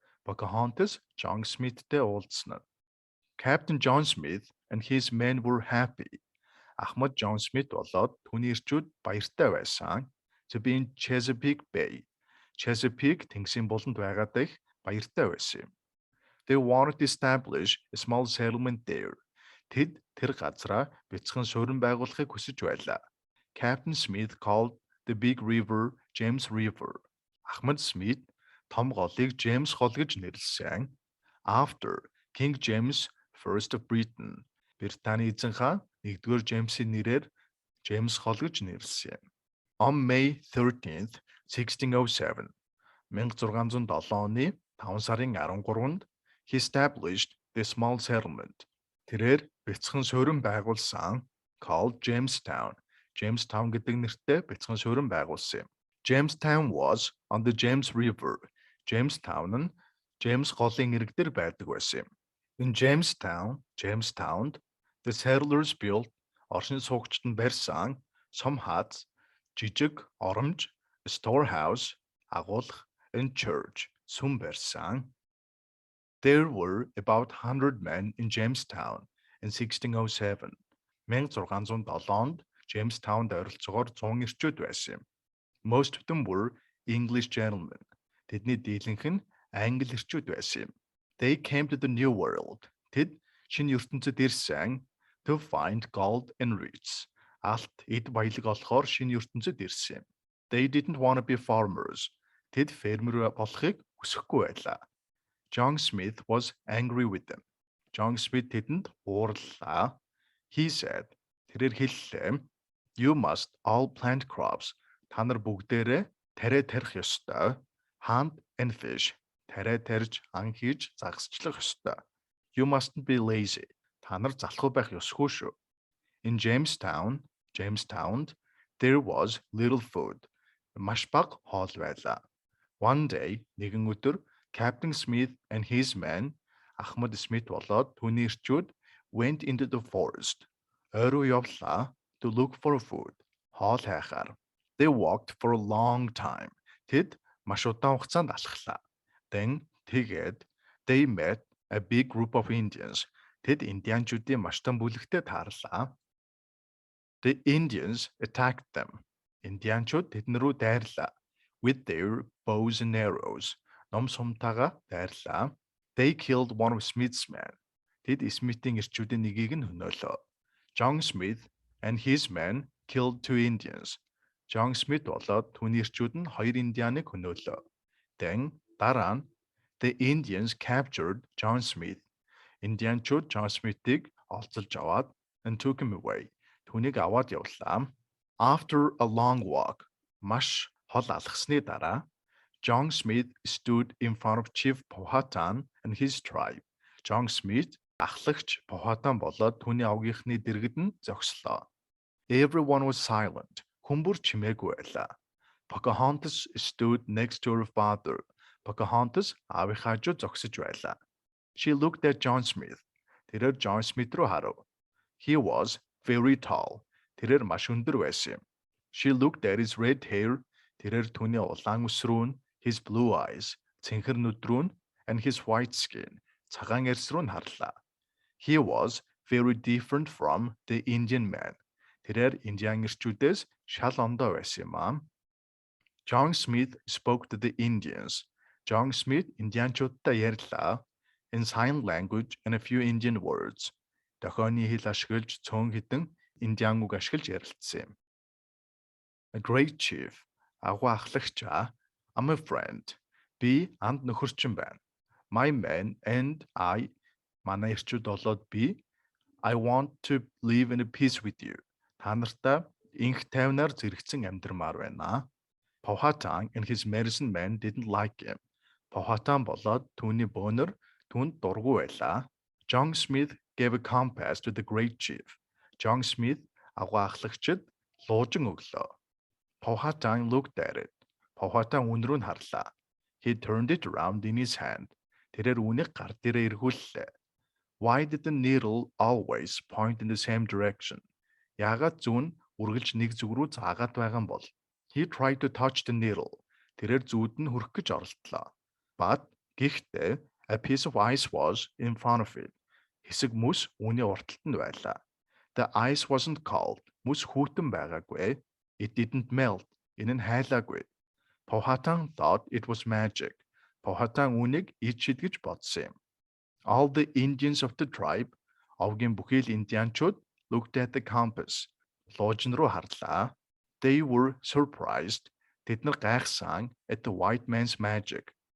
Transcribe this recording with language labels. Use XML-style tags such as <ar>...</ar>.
<mn>Pocahontas John Smithтэй уулзсан.</mn> <en>Captain John Smith and his men were happy.</en> <mn>Ахмад John Smith болоод түүний эрчүүд баяртай байсан.</mn> <en>To be in Chesapeake Bay.</en> <mn>Chesapeake тэнгисийн буланд байгаад их баяртай байсан юм.</mn> <en>They wanted to establish a small settlement there.</en> <mn>Тэд тэр газараа бяцхан суурин байгуулахыг хүсэж байлаа.</mn> <en>Captain Smith called the big river James River.</en> <mn>Ахмад Смит том голыг James гол гэж нэрлэсэн.</mn> <en>After King James First of Britain.</en> <mn>Британий эзэн хаан 1-р Джеймсийн нэрээр James гол гэж нэрлэсэн.</mn> <en>On May 13th, 1607.</en> <mn>1607 оны 5 сарын 13-нд</mn> <en>he established the small settlement.</en> <mn>Тэрээр бяцхан суурин байгуулсан</mn> <en>called Jamestown.</en> <mn>Jamestown гэдэг нэртэй бяцхан суурин байгуулсан юм.</mn> <en>Jamestown was on the James River.</en> <mn>Jamestown нь James голын ирэг дээр байдаг байсан юм.</mn> <en>In Jamestown, the settlers built</en> <mn>орчин суугчид нь барьсан</mn> <en>some huts,</en> <mn>жижиг оромж,</mn> <en>a storehouse,</en> <mn>агуулга,</mn> <en>and church,</en> <mn>сүм барьсан.</mn> <en>There were about 100 men in Jamestown in 1607.</en> <mn>1607-нд Jamestowнд ойролцоогоор 100 эрчүүд байсан юм.</mn> <en>Most of them were English gentlemen.</en> <mn>Тэдний дийлэнх нь англи эрчүүд байсан юм.</mn> <en>They came to the New World.</en> <mn>Тэд шинэ ертөнцид ирсэн</mn> <en>to find gold and riches.</en> <mn>Алт, эд баялаг олохоор шинэ ертөнцид ирсэн юм.</mn> <en>They didn't want to be farmers.</en> <mn>Тэд фермер болохыг хүсэхгүй байлаа.</mn> <en>John Smith was angry with them.</en> <mn>John Smith тэдэнд уурлаа.</mn> <en>He said,</en> <mn>тэрээр хэллээ,</mn> <en>you must all plant crops.</en> <mn>Та нар бүгдээрээ тариа тарих ёстой.</mn> <en>Hunt and fish.</en> <mn>Тариа тарьж, ан хийж, загасчлах ёстой.</mn> <en>You mustn't be lazy.</en> <mn>Та нар залхуу байх ёсгүй шүү.</mn> <en>In Jamestownd, there was little food.</en> <mn>Маш бага хоол байлаа.</mn> <en>One day,</en> <mn>нэгэн өдөр,</mn> <en>Captain Smith and his men,</en> <mn>Ахмад Смит болоод түүний эрчүүд</mn> <en>went into the forest.</en> <mn>Ойр руу явлаа</mn> <en>to look for food.</en> <mn>Хоол хайхаар.</mn> <en>They walked for a long time.</en> <mn>Тэд маш удаан хугацаанд алхлаа.</mn> <en>Then</en> <mn>тэгээд</mn> <en>they met a big group of Indians.</en> <mn>Тэд индианчуудын маш том бүлэгтэй таарлаа.</mn> <en>The Indians attacked them.</en> <mn>Индианчууд тэднэр рүү дайрлаа.</mn> <en>With their bows and arrows.</en> <mn>Ном сумтайгаа дайрлаа.</mn> <en>They killed one of Smith's men.</en> <mn>Тэд Смитийн эрчүүдийн нэгийг нь хөнөөлөө.</mn> <en>John Smith and his men killed 2 Indians.</en> <mn>John Smith болоод түүний эрчүүд нь 2 индианыг хөнөөлөө.</mn> <en>Then</en> <mn>дараа нь</mn> <en>the Indians captured John Smith.</en> <mn>Индианчууд John Smith-ийг олзолж аваад</mn> <en>and took him away.</en> <mn>Түүнийг аваад явлаа.</mn> <en>After a long walk,</en> <mn>маш хол алхсны дараа</mn> <en>John Smith stood in front of Chief Powhatan and his tribe.</en> <mn>John Smith ахлагч Powhatan болоод түүний авгийнхны дэргэд нь зогслоо.</mn> <en>Everyone was silent.</en> <mn>Хүмүүр чимээгүй байлаа.</mn> <en>Pocahontas stood next to her father.</en> <mn>Pocahontas аавынхаа хажуу зогсож байлаа.</mn> <en>She looked at John Smith.</en> <mn>Тэрээр John Smith руу харав.</mn> <en>He was very tall.</en> <mn>Тэрээр маш өндөр байсан юм.</mn> <en>She looked at his red hair.</en> <mn>Тэрээр түүний улаан үс рүү,</mn> <en>his blue eyes,</en> <mn>цэнхэр нүд рүү,</mn> <en>and his white skin,</en> <mn>цагаан эрс рүү харлаа.</mn> <en>He was very different from the Indian man.</en> <mn>Тэрээр индиан эрчүүдээс шал ондоо байсан юм аа.</mn> <en>John Smith spoke to the Indians.</en> <mn>John Smith индианчуудтай ярьлаа.</mn> <en>In sign language and a few Indian words.</en> <mn>Дохооны хэл ашиглаж цөөн хідэн индиан үг ашиглаж ярилцсан юм.</mn> <en>A great chief.</en> <mn>Агуу ахлагчаа.</mn> <en>I'm a friend.</en> <mn>Би анд нөхөрчин байна.</mn> <en>My men and I.</en> <mn>Манай эрчүүд болоод би.</mn> <en>I want to live in a peace with you.</en> <mn>Та нартай инх тайвнаар зэрэгцэн амьдрмаар байна.</mn> <en>Powhatan and his medicine men didn't like him.</en> <mn>Powhatan болоод түүний бөөнөр түүнд дургүй байлаа.</mn> <en>John Smith gave a compass to the great chief.</en> <mn>John Smith агуу ахлагчид луужин өглөө.</mn> <en>Powhatan looked at it.</en> <mn>Powhatan үн рүү харлаа.</mn> <en>He turned it around in his hand.</en> <mn>Тэрээр үнийг гар дээрээ эргүүллээ.</mn> <en>Why did the needle always point in the same direction?</en> <mn>Яагаад зүүн үргэлж нэг зүг рүү заагаад байгаа юм бол?</mn> <en>He tried to touch the needle.</en> <mn>Тэрээр зүүд нь хүрэх гэж оролдлоо.</mn> <en>But</en> <mn>гэхдээ</mn> <en>a piece of ice was in front of it.</en> <mn>Хэсэг мөс үүний урталт нь байлаа.</mn> <en>The ice wasn't cold.</en> <mn>Мөс хүйтэн байгаагүй.</mn> <en>It didn't melt.</en> <mn>Энэ нь хайлаагүй.</mn> <en>Powhatan thought it was magic.</en> <mn>Powhatan үүнийг ид шид гэж бодсон юм.</mn> <en>All the Indians of the tribe,</en> <mn>овгийн бүхий л индианчууд</mn> <en>looked at the compass.</en> <mn>Луужин руу харлаа.</mn> <en>They were surprised.</en> <mn>Тэд нар гайхсан</mn> <en>at the white man's magic.</en>